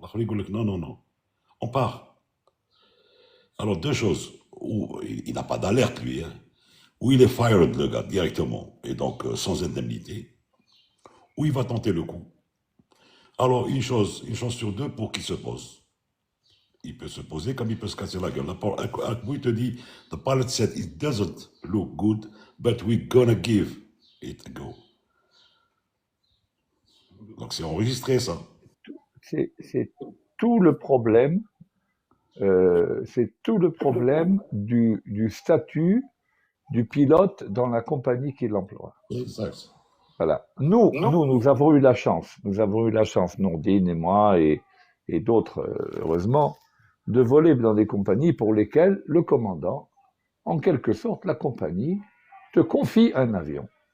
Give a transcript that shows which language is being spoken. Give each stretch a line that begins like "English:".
French: Non, non, non. On part. Alors, deux choses. Ou il n'a pas d'alerte, lui. Hein. Ou il est fired, le gars, directement, et donc sans indemnité. Ou il va tenter le coup. Alors, une chose sur deux pour qu'il se pose. Il peut se poser comme il peut se casser la gueule. Un coup, il te dit,
English: the pilot said it doesn't look good, but we're gonna give it a go.
French: Donc c'est enregistré ça. C'est tout le problème, c'est tout le problème du statut du pilote dans la compagnie qui l'emploie. Exact. Voilà. Nous avons eu la chance, Nourdine et moi et d'autres, heureusement, de voler dans des compagnies pour lesquelles le commandant, en quelque sorte, la compagnie, te confie un avion.